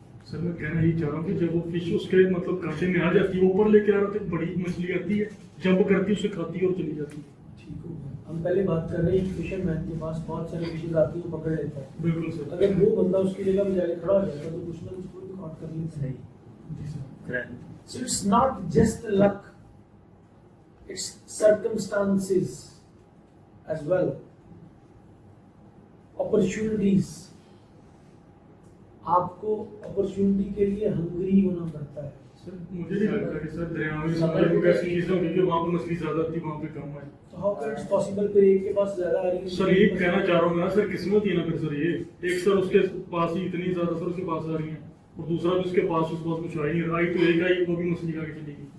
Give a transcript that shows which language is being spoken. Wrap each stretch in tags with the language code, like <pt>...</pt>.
<ur>سر میں کہنا یہ چاہ رہا ہوں کہ جب وہ فش اس کے مطلب کانٹے میں آ جاتی ہے، اوپر لے کے آ رہا تو بڑی مچھلی آتی ہے، جمپ کرتی ہے اسے کھاتی ہے اور چلی جاتی ہے. ٹھیک ہو گیا. ہم پہلے بات کر رہے ہیں فشر مین کے پاس بہت سارے فشز آتی ہیں وہ پکڑ لیتا ہے. بالکل سر. اگر وہ بندہ اس کی جگہ پہ جا کے کھڑا ہو جاتا تو کچھ نہ کچھ تو ریکارڈ کر لیتا ہے. جی سر.</ur> <en>So it's not just luck, it's circumstances as well, opportunities.</en> <ur>آپ کو اپرچونٹی کے لیے ہنگری ہونا پڑتا ہے. سر مجھے نہیں لگتا کہ سر دریا میں سمندر میں ایسی چیزیں ہوگی کہ وہاں پہ مچھلی زیادہ تھی وہاں پہ کم ہے. تو</ur> <en>how can it's possible</en> <ur>پھر ایک کے پاس زیادہ آ رہی ہے؟ سر یہ کہنا چاہ رہا ہوں نا سر قسمت ہی نا پھر سر یہ ایک سر اس کے پاس ہی اتنی زیادہ سر اس کے پاس آ رہی ہیں اور دوسرا بھی اس کے پاس کچھ آئی نہیں آئی تو ایک آئی وہ بھی مچھلی کھا کے چلی گئی.</ur>